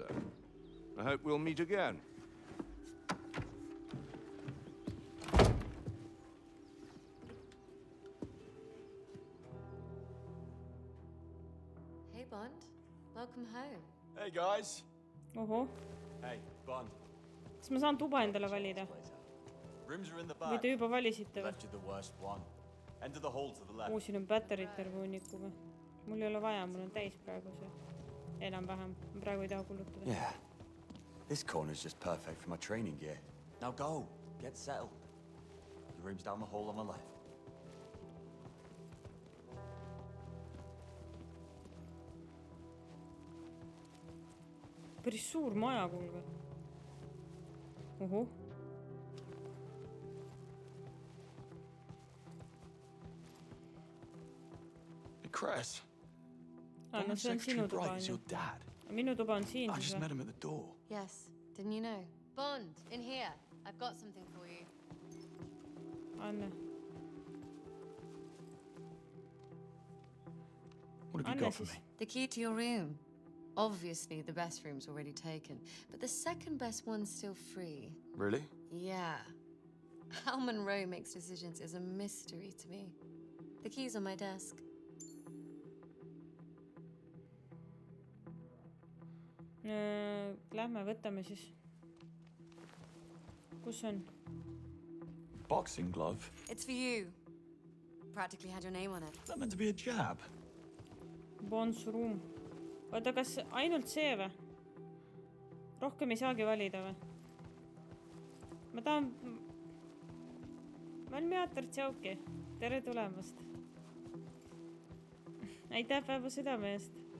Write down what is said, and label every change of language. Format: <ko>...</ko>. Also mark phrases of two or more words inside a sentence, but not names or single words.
<en>I hope we'll meet again. Hey, Bond. Welcome home. Hey, guys. Oho. Hey, Bond.</en> <et>Kas ma saan tuba endale valida?</et> <en>Rooms are in the</en> <et>Või</et> <en>back.</en> <et>te juba valisite või?</et> <en>Left you the worst one. Enter the hall to the left.</en> <et>Siin on batterid terve hunniku või? Mul ei ole vaja, mul on täis praegu see. Enam-vähem. Ma praegu ei taha kulutada.</et> <en>Yeah. This corner's just perfect for my training gear. Now go. Get settled. The room's down the hall on the left.</en> <et>Päris suur maja, kuulge. Oho.</et> <en>Hey, Cress.</en> <et>No</et> <en>Foreign</en> <et>see on</et> <en>Secretary</en> <et>sinu tuba,</et> <en>Bright is</en> <et>on</et> <en>your</en> <et>ju.</et> <en>dad.</en> <et>Minu tuba on siin</et> <en>I</en> <et>siis</et> <en>just</en> <et>või?</et> <en>met him at the door. Yes. Didn't you know? Bond, in here. I've got something for you. Anne. What have you got for me? The key to your room. Obviously, the best room's already taken, but the second best one's still free. Really? Yeah. How Monroe makes decisions is a mystery to me. The key's on my desk.</en> <et>Lähme, võtame siis. Kus on?</et> <en>Boxing glove? It's for you. Practically had your name on it. Is that meant to be a jab? Bond's room.</en> <et>Oota, kas ainult see või? Rohkem ei saagi valida või? Ma tahan... Malmiaator Tšauki. Tere tulemast. Aitäh päeva südame eest.</et>